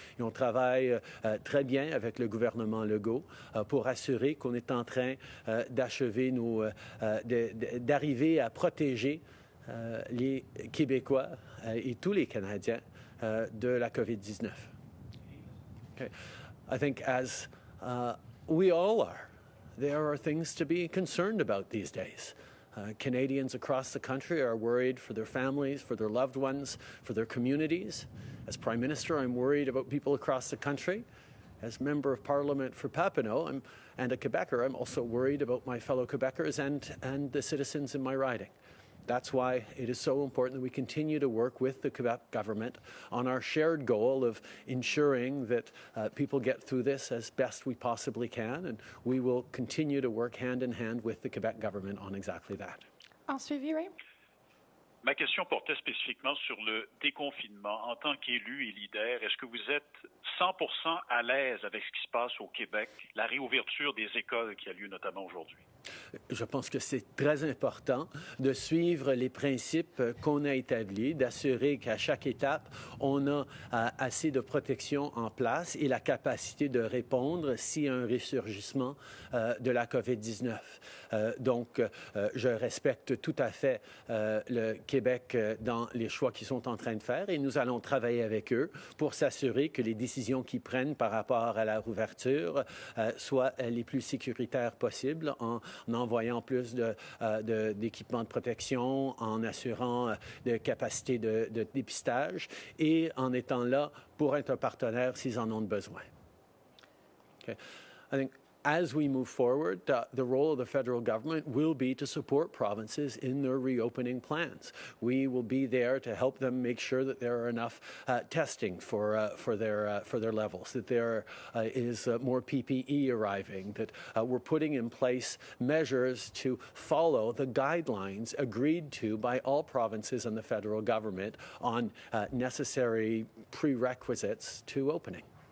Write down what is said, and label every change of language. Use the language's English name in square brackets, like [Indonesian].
[French] Et on travaille très bien avec le gouvernement Legault pour assurer qu'on est en train d'achever d'arriver à protéger les Québécois et tous les Canadiens de la COVID-19. [English] Okay. I think as we all are, there are things to be concerned about these days. Canadians across the country are worried for their families, for their loved ones, for their communities. As Prime Minister, I'm worried about people across the country. As Member of Parliament for Papineau and a Quebecer, I'm also worried about my fellow Quebecers and the citizens in my riding. That's why it is so important that we continue to work with the Quebec government on our shared goal of ensuring that people get through this as best we possibly can, and we will continue to work hand in hand with the Quebec government on exactly that. [French] En suivi, Ray? Ma question portait spécifiquement sur le déconfinement. En tant qu'élu et leader, est-ce que vous êtes 100% à l'aise avec ce qui se passe au Québec, la réouverture des écoles qui a lieu notamment aujourd'hui? Je pense que c'est très important de suivre les principes qu'on a établis, d'assurer qu'à chaque étape, on a assez de protection en place et la capacité de répondre s'il y a un ressurgissement de la COVID-19. Donc, je respecte tout à fait le Québec dans les choix qu'ils sont en train de faire et nous allons travailler avec eux pour s'assurer que les décisions qu'ils prennent par rapport à la rouverture soient les plus sécuritaires possibles en envoyant plus d'équipements de protection, en assurant des capacités de dépistage et en étant là pour être un partenaire s'ils en ont besoin. [English] Okay. I think as we move forward, the role of the federal government will be to support provinces in their reopening plans. We will be there to help them make sure that there are enough testing for their levels, that there is more PPE arriving, that we're putting in place measures to follow the guidelines agreed to by all provinces and the federal government on necessary prerequisites to opening.